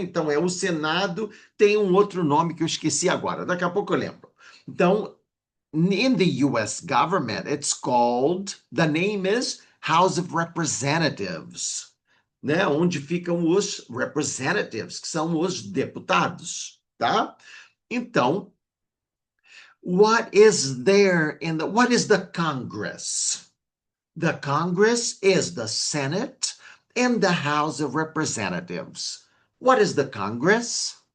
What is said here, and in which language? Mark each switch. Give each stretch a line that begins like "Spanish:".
Portuguese: Então, é o Senado, tem um outro nome que eu esqueci agora, daqui a pouco eu lembro. Então,
English: in the US government, it's called, the name is House of Representatives, né?
Portuguese: Onde ficam os representatives, que são os deputados, tá?
English: Então, what is what is the Congress? The Congress is the Senate and the House of Representatives. What is the Congress?